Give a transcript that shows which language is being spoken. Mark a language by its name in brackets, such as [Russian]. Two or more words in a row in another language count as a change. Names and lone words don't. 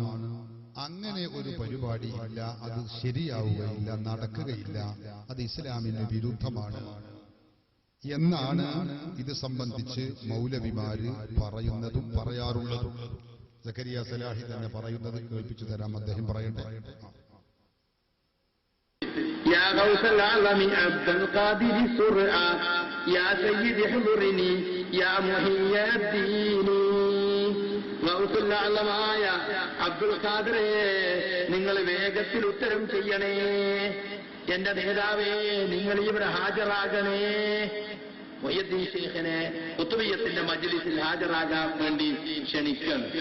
[Malayalam] അങ്ങനെ ഒരു പരിപാടി ഇല്ല, അത് ശരിയാവുകയില്ല, നടക്കുകയില്ല, അത് ഇസ്ലാമിന് വിരുദ്ധമാണ് എന്നാണ് ഇത് സംബന്ധിച്ച് മൗലവിമാര് പറയുന്നതും പറയാറുള്ളതും. സക്കരിയ സലാഹി തന്നെ പറയുന്നത് കേൾപ്പിച്ചു തരാം. അദ്ദേഹം പറയട്ടെ. [Arabic] يا غوث العالم عبد القادر سرعا يا سيد حضرني يا محيي الدين. [Malayalam] ഗൗസുൽ അഅ്ലമായ അബ്ദുൽ ഖാദിറെ, നിങ്ങൾ വേഗത്തിൽ ഉത്തരം ചെയ്യണേ. എന്റെ നേതാവേ, നിങ്ങൾ ഇവിടെ ഹാജരാകണേ. മുഹയ്യിദ്ദീൻ ഷെയ്ഖിനെ ഖുതുബിയ്യത്തിന്റെ മജ്ലിസിൽ ഹാജരാകാൻ വേണ്ടി ക്ഷണിക്കണം.